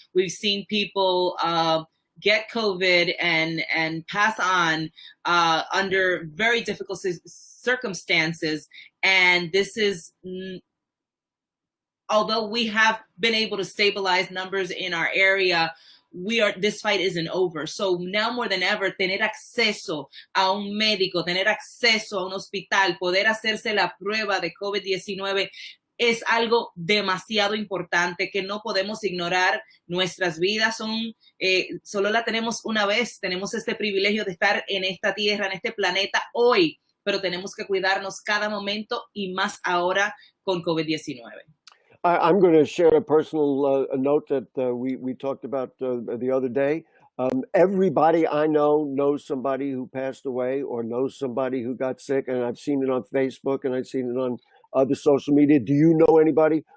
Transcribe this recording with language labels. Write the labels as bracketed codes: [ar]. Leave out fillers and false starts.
[en] We've seen people get COVID and pass on under very difficult circumstances. And this is, although we have been able to stabilize numbers in our area, this fight isn't over. So now more than ever, [es] tener acceso a un médico, tener acceso a un hospital, poder hacerse la prueba de COVID-19 es algo demasiado importante que no podemos ignorar. Nuestras vidas solo la tenemos una vez. Tenemos este privilegio de estar en esta tierra, en este planeta hoy, pero tenemos que cuidarnos cada momento y más ahora con COVID-19. [en] I'm going to share a personal note that we talked about the other day. Everybody I know knows somebody who passed away or knows somebody who got sick, and I've seen it on Facebook and I've seen it on other social media. Do you know anybody?